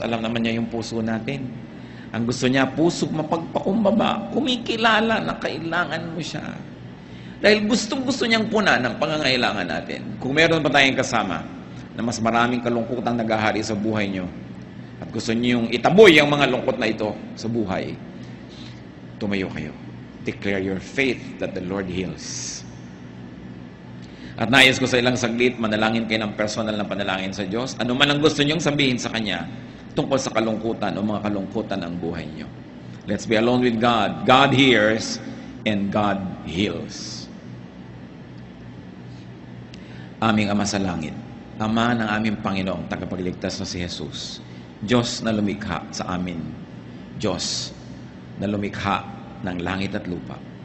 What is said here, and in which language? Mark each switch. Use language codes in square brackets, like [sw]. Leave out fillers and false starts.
[tl] Alam naman niya yung puso natin. Ang gusto niya, puso mapagpakumbaba, kumikilala na kailangan mo siya. Dahil gustong-gusto niyang punan ang pangangailangan natin. Kung meron pa tayong kasama na mas maraming kalungkutang naghahari sa buhay niyo at gusto niyo yung itaboy ang mga lungkot na ito sa buhay, tumayo kayo. [en] Declare your faith that the Lord heals. [tl] At nais ko sa ilang saglit, manalangin kayo ng personal na panalangin sa Diyos. Ano man ang gusto niyong sabihin sa Kanya tungkol sa kalungkutan o mga kalungkutan ng buhay niyo. [en] Let's be alone with God. God hears and God heals. [tl] Aming Ama sa langit, Ama ng aming Panginoong tagapagligtas na si Jesus, Diyos na lumikha sa amin, Diyos na lumikha ng langit at lupa.